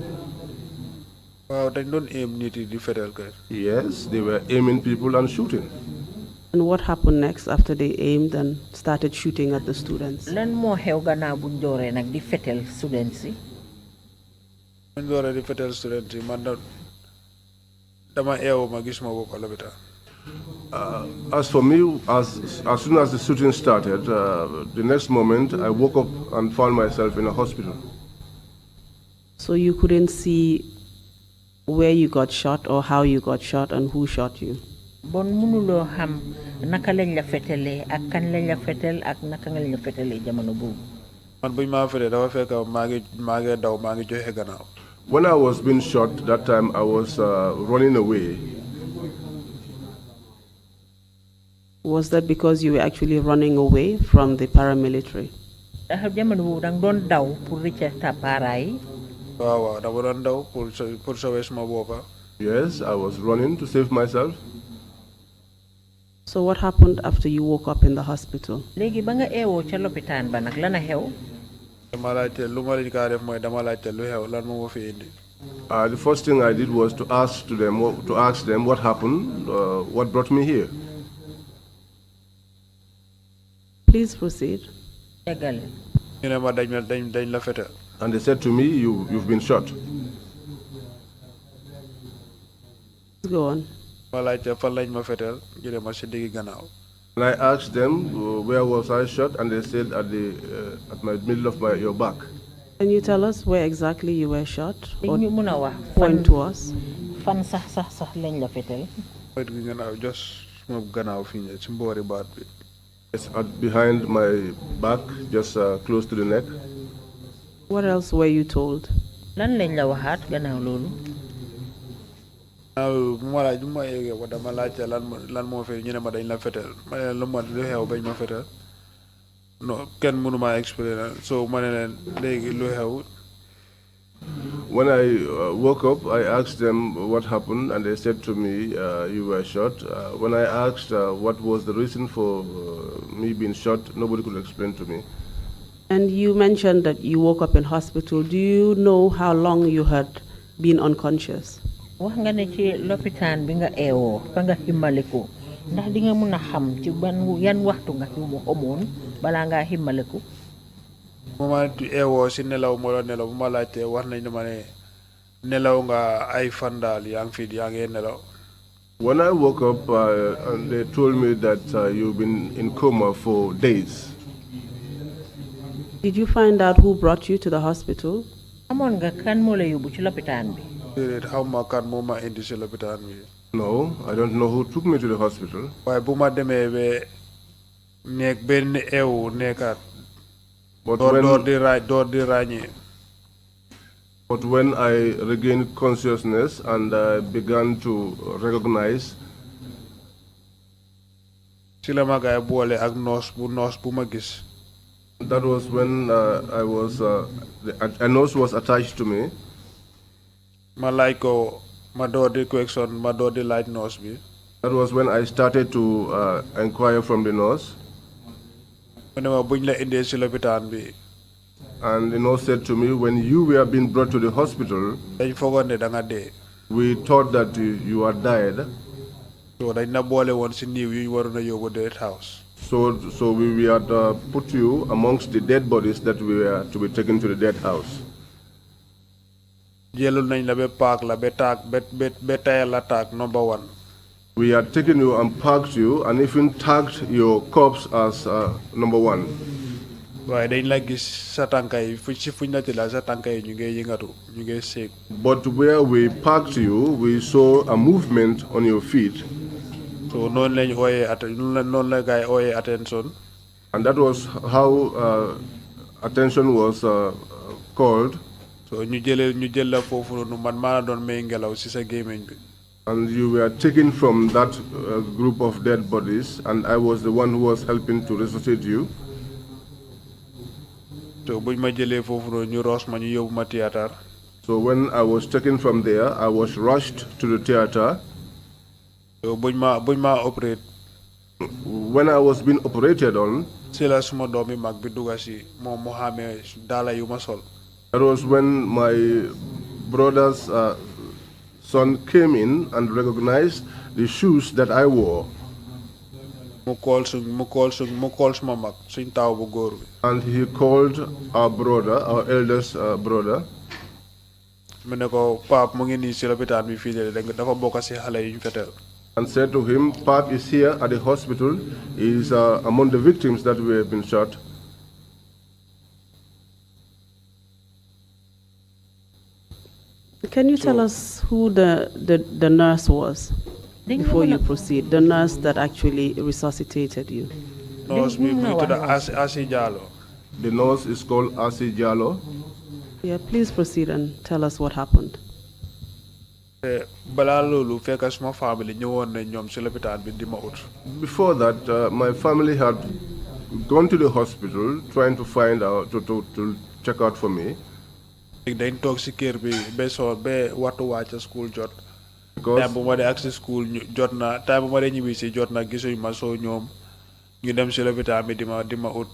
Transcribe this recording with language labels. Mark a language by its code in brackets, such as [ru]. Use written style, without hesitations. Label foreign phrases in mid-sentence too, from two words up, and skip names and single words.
[wo] waaw dañ doon aim nit yi di fetel kay. [en] Yes, they were aiming people and shooting. And what happened next after they aimed and started shooting at the students? [wo] lan moo xew gannaaw buñ dooree nag di fetel students yi. buñ dooree di fetel students yi man dama eewu ma gis ma bopp lopitaan. [en] As for me, as soon as the shooting started, the next moment I woke up and found myself in a hospital. So you couldn't see where you got shot or how you got shot and who shot you? [wo] bon mënuloo xam naka lañ la fetelee ak kan lañ la fetel ak naka nga lañ la fetelee jamono boobu. man buñ maa fetee dafa fekk maa ngi daw maa ngi joxe gannaaw. [en] When I was being shot, that time I was running away. Was that because you were actually running away from the paramilitary? [wo] ndax jamono boobu danga doon daw pour rëcc tappaara yi. waaw dama doon daw [fr] pour sauver [wo] suma boppa. [en] Yes, I was running to save myself. So what happened after you woke up in the hospital? [wo] léegi ba nga eewoo ca lopitaan ba nag lan a xew. dama laajte lu ma leen kaa def mooy dama laajte lu xew lan moo ma fi indi. [en] The first thing I did was to ask them what happened, what brought me here. Please proceed. [wo] tegal. ñu ne ma dañ la fetel. [en] And they said to me, you've been shot. Go on. [wo] ma laajte fan lañ ma fetel ñu ne ma si diggi gannaaw. [en] And I asked them, where was I shot? And they said at my middle of your back. Can you tell us where exactly you were shot? Or [wo] ñu mun a wax [en] point to us? [wo] fan sax lañ la fetel. wet gi gannaaw jos suma gannaaw fii ne si mboori baat bi. [en] It's behind my back, just close to the neck. What else were you told? [wo] lan lañ la waxaat gannaaw loolu. bu ma yeggee ko dama laajte lan moo fi ñu ne ma dañ la fetel ma ne leen lu xew bañ ma fetel non kenn mënu maa expliquer so ma ne leen léegi lu xew. [en] When I woke up, I asked them what happened, and they said to me, you were shot. When I asked what was the reason for me being shot, nobody could explain to me. And you mentioned that you woke up in hospital. Do you know how long you had been unconscious? [wo] wax nga ne ci lopitaan bi nga eewoo fa nga himmaliku ndax di nga mun a xam ci yan waxtu nga fi mu amoon balaa ngaa himmaliku. moment eewoo si nelaw moo doon nelaw bu ma laajtee wax nañ ne ma ne nelaw nga ay fan daal yaa ngi nelaw. [en] When I woke up, and they told me that you've been in coma for days. Did you find out who brought you to the hospital? [wo] amoon nga kan moo la yóbbu ci lopitaan bi. xaw ma kan moo ma indi si lopitaan bi. [en] No, I don't know who took me to the hospital. [wo] waaye bu ma demee ba nekk benn eewu nekkaat. door di ràññee. [en] But when I regained consciousness and began to recognize, [wo] si la ma gaay boole ak noos bu ma gis. [en] that was when a nurse was attached to me. [wo] ma laaj ko ma door di question ma door di laaj nurse bi. [en] That was when I started to inquire from the nurse. [wo] mu ne ma buñ la indee si lopitaan bi. [en] And the nurse said to me, when you were being brought to the hospital, [wo] dañ foogoon ne da nga dee. [en] We thought that you had died. [wo] So dañ na boole woon si niiw yu ñu waroon a yóbbu [en] dead house. So we had put you amongst the dead bodies that we were to be taken to the dead house. [wo] Jëlul nañ la ba paak la ba taag ba tayal la taag number 1. [en] We had taken you and parked you and even tagged your corpse as number 1. [wo] waaye dañ la gis sa tànka yi fuñ la tëddal sa tànka yi ñu ngi yëngatu ñu ngi séeg. [en] But where we parked you, we saw a movement on your feet. [wo] So noonu lañ ooyee noonu la gaay ooyee attention. [en] And that was how attention was called. [wo] So ñu jël la foofu noonu man maa la doon may ngelaw si sa gémmiñ bi. [en] And you were taken from that group of dead bodies, and I was the one who was helping to resuscitate you. [wo] So buñ ma jëlee foofu noonu ñu roos ma ñu yóbbu ma théâtre. [en] So when I was taken from there, I was rushed to the theater. [wo] So buñ ma operate. [en] When I was being operated on, [wo] si la suma doomi mag bi dugga si moom mu xamee daala yu ma sol. [en] that was when my brother's son came in and recognized the shoes that I wore. [wo] mu call suma mag suñ taw bu góor bi. [en] And he called our brother, our eldest brother. [wo] mu ne ko Pape mu ngi nii si lopitaan bi fii dafa bokk si xale yu ñu fetel. [en] And said to him, Pape is here at the hospital. He is among the victims that we have been shot. Can you tell us who the nurse was before you proceed? The nurse that actually resuscitated you. [wo] Nurse bi mu ngi tudd Asi Jallow. [en] The nurse is called Asi Jallow. Yeah, please proceed and tell us what happened. [wo] balaa loolu fekk suma famille ñëwoon nañ ñoom si lopitaan bi di ma ut. [en] Before that, my family had gone to the hospital trying to find out, to check out for me. [wo] dañ toog si kër bi ba waxtu wàcc school jot. [en] Because [wo] time bu ma dee ak si school jot na time bu ma dee ñibbi si jot na gisuñ ma soo ñoom ñu dem si lopitaan bi di ma ut.